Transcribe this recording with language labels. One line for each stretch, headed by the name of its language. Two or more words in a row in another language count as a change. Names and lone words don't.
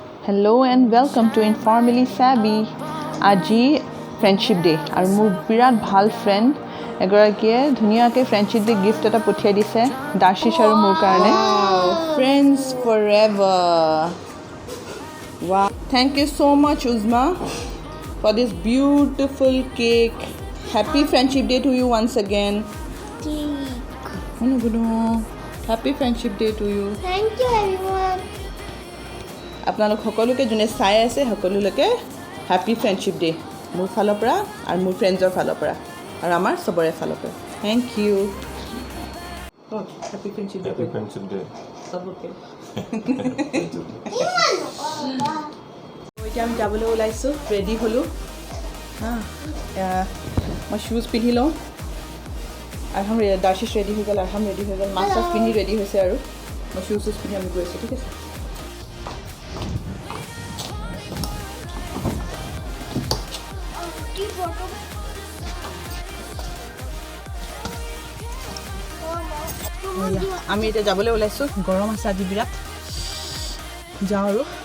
English: Hello and welcome to Informally Savvy.
Assamese: আজি
English: friendship day
Assamese: আৰু মোৰ বিৰাট ভাল ফ্ৰেণ্ড এগৰাকীয়ে ধুনীয়াকৈ
English: friendship day gift
Assamese: এটা পঠিয়াই দিছে দাৰ্শিছ আৰু মোৰ কাৰণে
English: friends forever wow thank you so much Uzma for this beautiful cake. Happy friendship day to you once again. Happy friendship day to you. Thank you everyone.
Assamese: আপোনালোক সকলোকে যোনে চাই আছে সকলোলৈকে
English: happy friendship day
Assamese: মোৰ ফালৰ পৰা আৰু মোৰ ফ্ৰেণ্ডছৰ ফালৰ পৰা আৰু আমাৰ সবৰে ফালৰ পৰা
English: thank you happy friendship day
Assamese: সবকে এতিয়া আমি যাবলৈ ওলাইছোঁ ৰেডি হ'লোঁ মই শ্বুজ পিন্ধি লওঁ আৰহাম দাৰ্শিছ ৰেডি হৈ গ'ল আৰহাম ৰেডি হৈ গ'ল মাছ চাছ পিন্ধি ৰেডি হৈছে আৰু মই শ্বুজ পিন্ধি আমি গৈ আছোঁ ঠিক আছে আমি এতিয়া যাবলৈ ওলাইছোঁ গৰম আছে আজি বিৰাট যাওঁ আৰু